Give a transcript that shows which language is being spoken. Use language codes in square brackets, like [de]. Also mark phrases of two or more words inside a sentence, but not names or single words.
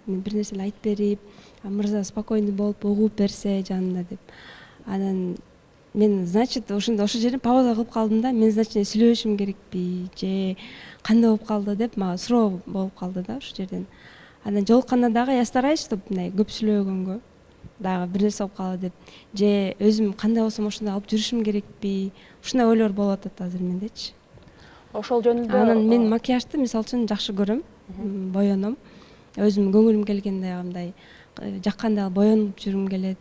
[ky] Мен бир нерселер айтып берип, мырза спокойный болуп угуп берсе жанында деп. Анан мен, значит, ошо жерден пауза кылып калдым да. Мен, значит, сүйлөшүм керекпи же кандай болуп калды деп мага суроо болуп калды да ошол жерден. Анан жолукканда дагы [ru] я стараюсь, чтобы [ky] мындай көп сүйлөгөнгө дагы бир нерсе болуп калды деп, же өзүм кандай болсом ошондой алып жүрүшүм керекпи? Ушундай ойлор болуп атат азыр мендечи. Ошол жөнүндө анан мен макияжды мисалы үчүн жакшы көрөм, боёном. Өзүм көңүлүм келгенде мындай жакканда боёнуп жүрүм келет.